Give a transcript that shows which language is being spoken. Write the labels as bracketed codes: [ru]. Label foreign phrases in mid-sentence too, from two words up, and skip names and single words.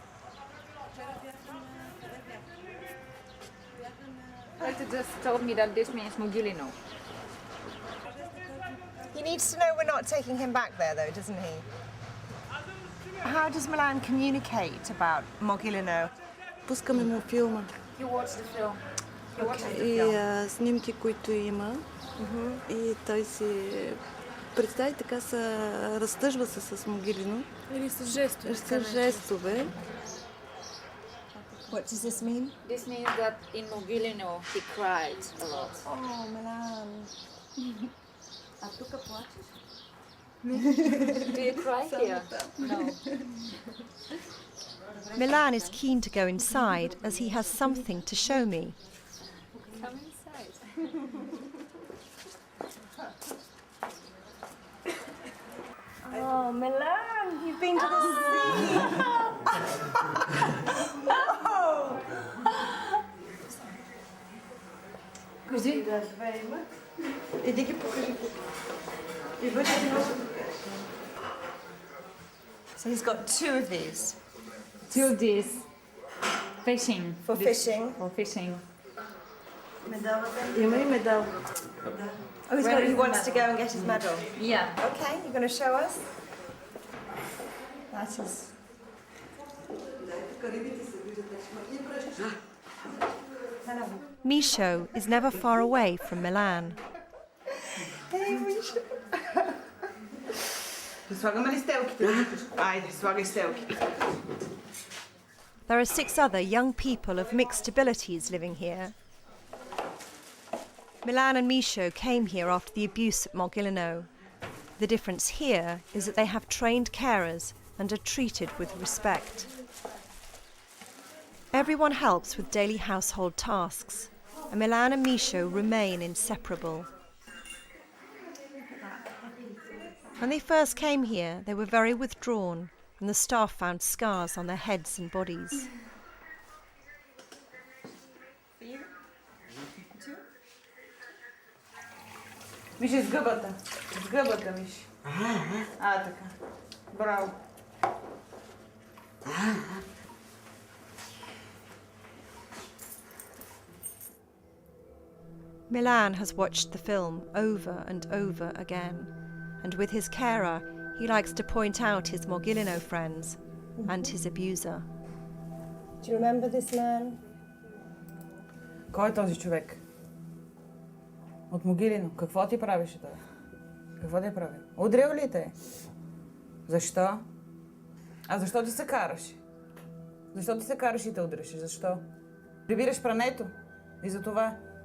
[en] Doctor just told me that this means Mogilino. He needs to know we're not taking him back there, though, doesn't he? How does Milan communicate about Mogilino? [bg] Пускаме му филма. [en] You watched the film. You watched the [bg] И [en] film. [bg] снимки, които има. И той си представи така разтъжва се с Могилино. Или с жестове. С жестове. [en] What does this mean? This means that in Mogilino he cried a lot. Oh, Milan. [bg] А тук плачеш? [en] Do you cry here? No. Milan is keen to go inside as he has something to show me. Come inside. Oh, Milan, you've been to the sea. Oh. [bg] Кажи. Иди ги покажи. И бъде [en] So he's got two of these. Two of these. Fishing. For fishing? For fishing. [bg] Има и медал. [en] Oh, he wants to go and get his medal? Yeah. Okay, you're going to show us? That is... Misho is never far away from Milan. Hey, Misho. [bg] Слагаме ли стелките? Айде, слагай стелките. [en] There are 6 other young people of mixed abilities living here. Milan and Misho came here after the abuse at Mogilino. The difference here is that they have trained carers and are treated with respect. Everyone helps with daily household tasks, and Milan and Misho remain inseparable. When they first came here, they were very withdrawn, and the staff found scars on their heads and bodies. [bg] Виж, с гъбата. С гъбата, виж. Така. Браво. [en] Milan has watched the film over and over again, and with his carer, he likes to point out his Mogilino friends and his abuser. Do you remember this man? [bg] Кой е този човек? От Могилино. Какво ти правеше той? Какво ти прави? Удрил ли те? Защо? А защо ти се караш? Защо ти се караш и те удряш? Защо? Прибираш прането. И за това.